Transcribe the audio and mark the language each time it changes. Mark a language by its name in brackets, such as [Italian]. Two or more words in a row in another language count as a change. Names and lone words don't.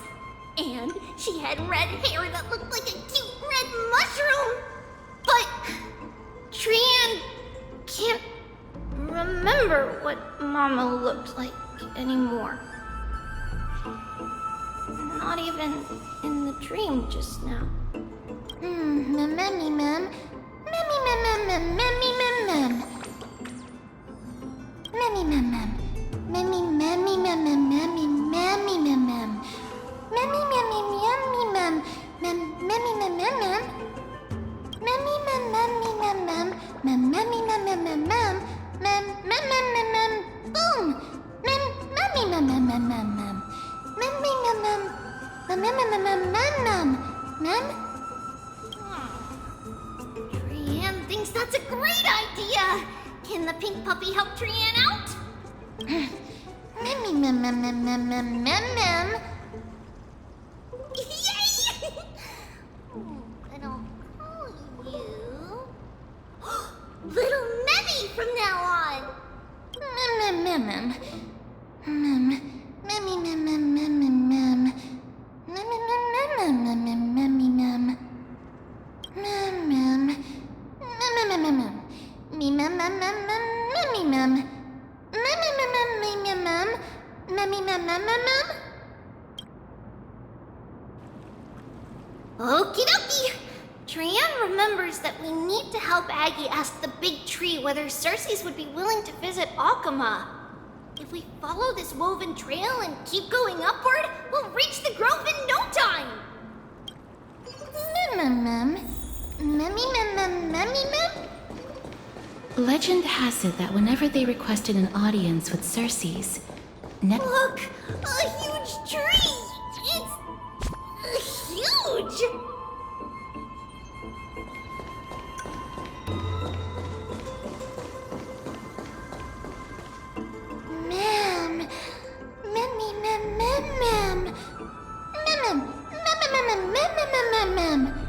[English] And she had red hair that looked like a cute red mushroom. But Trian can't remember what Mama looked like anymore. Not even in the dream just now. Memmy mem. Memmy mem mem mem memmy mem mem. Memmy mem mem. Memmy memmy mem mem memmy memmy mem mem. Memmy memmy memmy mem. Memmy mem mem mem. Memmy mem memmy mem mem. Memmy mem mem mem mem. Mem mem mem mem mem. Boom. Memmy mem mem mem mem mem. Memmy mem mem. Mem mem mem mem mem mem. Mem. Trian thinks that's a great idea. Can the pink puppy help Trian out? Memmy mem mem mem mem mem mem mem. Yay! And I'll call you Little Memmy from now on. Mem mem mem mem. Mem. Memmy mem mem mem mem mem. Memmy mem mem mem mem mem memmy mem. Mem mem. Mem mem mem mem. Me mem mem mem mem memmy mem. Memmy mem mem me mem mem. Memmy mem mem mem mem. Okie dokie. Trian remembers that we need to help Aggie ask the big tree whether Circes would be willing to visit Akama. If we follow this woven trail and keep going upward, we'll reach the grove in no time! Mem mem. Memmy mem mem memmy mem? Legend has it that whenever they requested an audience with Circes, Look! A huge tree! It's huge! Mem. Memmy mem mem mem. Mem mem. Mem mem mem mem mem mem mem.